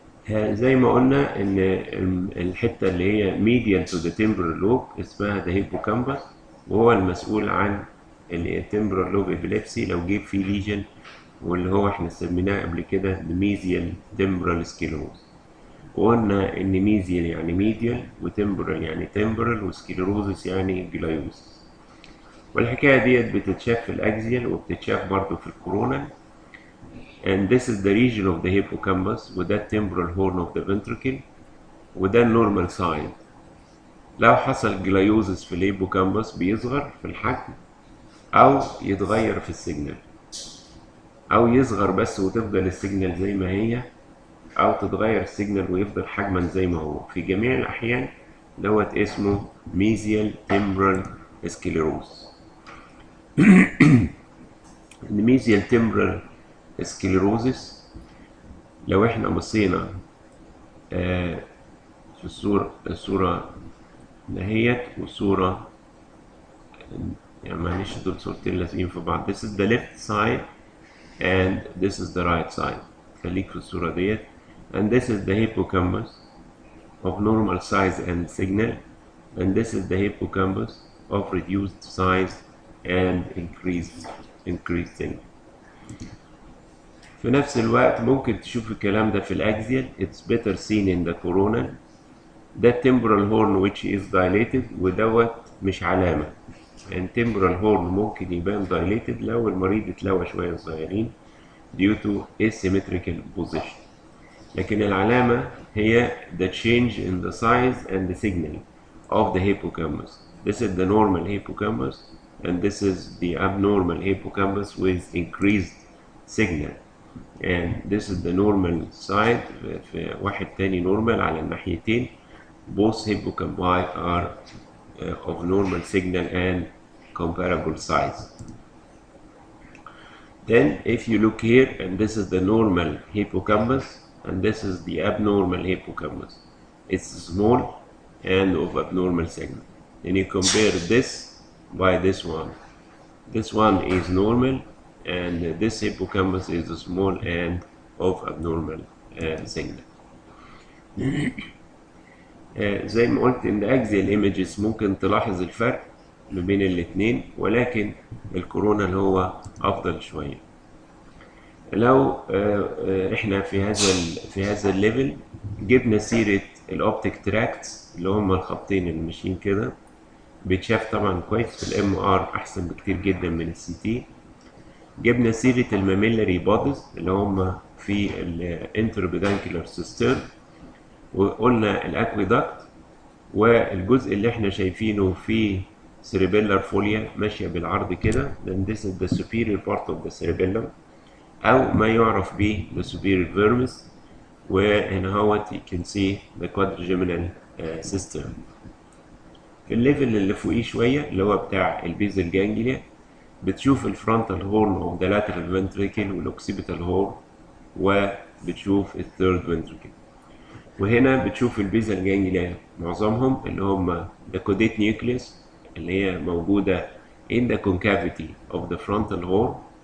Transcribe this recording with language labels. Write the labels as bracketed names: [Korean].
[Arabic] زي ما قلنا ان الحته اللي هي [English] medial to the temporal lobe [Arabic] اسمها ده هيبوكامبس، وهو المسؤول عن التمبرال لوب ابيليبسي لو جيب فيه ليجن، واللي هو احنا سميناه قبل كده الميزيال تمبرال سكيلوز. وقلنا ان ميزيال يعني ميديال، وتمبرال يعني تمبرال، وسكيلروزس يعني جلايوس. والحكايه ديت بتتشاف في الاكزيال وبتتشاف برضه في الكورونال. [English] and this is the region of the hippocampus وده temporal horn of the ventricle [Arabic] وده النورمال سايد. لو حصل جلايوزس في الهيبوكامبس بيصغر في الحجم او يتغير في السيجنال، او يصغر بس وتفضل السيجنال زي ما هي، او تتغير السيجنال ويفضل حجما زي ما هو. في جميع الاحيان دوت اسمه ميزيال تمبرال سكليروز. الميزيال تمبرال سكليروزس لو احنا بصينا في الصورة دهيت والصورة، يعني معلش دول صورتين لازقين في بعض. [English] This is the left side and this is the right side. [Arabic] خليك في الصورة ديت. [English] And this is the hippocampus of normal size and signal. And this is the hippocampus of reduced size and increased signal. [Arabic] في نفس الوقت ممكن تشوف الكلام ده في الأكزيال. [English] It's better seen in the coronal. ده temporal horn which is dilated [Arabic] ودوت مش علامة. يعني temporal horn ممكن يبان dilated لو المريض اتلوى شوية صغيرين [English] due to asymmetrical position. [Arabic] لكن العلامة هي [English] the change in the size and the signal of the hippocampus. This is the normal hippocampus and this is the abnormal hippocampus with increased signal. And this is the normal side. [Arabic] في واحد تاني normal على الناحيتين. [English] Both hippocampi are of normal signal and comparable size. Then if you look here, and this is the normal hippocampus and this is the abnormal hippocampus. It's small and of abnormal signal. Then you compare this by this one. This one is normal and this hippocampus is small and of abnormal signal. [Arabic] زي ما قلت ان axial images ممكن تلاحظ الفرق ما بين الاثنين، ولكن الكورونا اللي هو افضل شويه. لو احنا في هذا الليفل جبنا سيره الاوبتيك تراكتس اللي هم الخطين اللي ماشيين كده، بيتشاف طبعا كويس في الام ار احسن بكتير جدا من السي تي. جبنا سيره الماميلاري بودز اللي هم في الانتربيدانكولار سيستم، وقلنا الاكويدكت، والجزء اللي احنا شايفينه في cerebellar فوليا ماشيه بالعرض كده. [English] then this is the superior part of the cerebellum [Arabic] او ما يعرف به [English] the superior vermis. [Arabic] وهنا هوت [English] you can see the quadrigeminal system. [Arabic] في الليفل اللي فوقيه شويه اللي هو بتاع البيزل جانجليا بتشوف الفرونتال هورن اوف ذا لاترال فنتريكل والاوكسيبيتال هورن، وبتشوف الثيرد فنتريكل. وهنا بتشوف البيزل جانجليا معظمهم اللي هم the caudate nucleus اللي هي موجودة [English] in the concavity of the frontal horn.